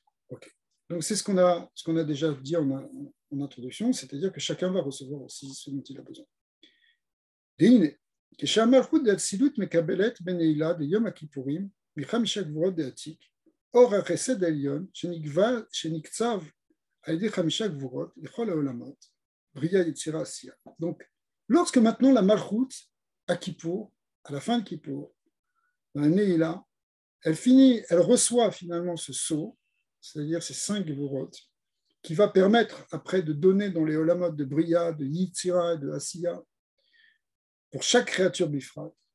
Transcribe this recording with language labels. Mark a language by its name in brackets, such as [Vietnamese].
[French] Okay. Donc c'est ce qu'on a déjà dit en introduction, c'est-à-dire que chacun va recevoir aussi ce dont il a besoin. [Hebrew] Deine, כשהמלכות דאצילות מקבלת בנעילה ביום הכיפורים מחמישה גבורות דעתיק, אור החסד העליון שנקצב על ידי חמישה גבורות לכל העולמות, בריאה יצירה עשייה. [French] Donc, lorsque maintenant la Malchut à Kippour, à la fin de Kippour, dans la Neila, elle reçoit finalement ce sceau, c'est-à-dire ces 5 Gvorot, qui va permettre après de donner dans les Olamot de Bria, de Yitzira et de Asiya, pour chaque créature bifrat.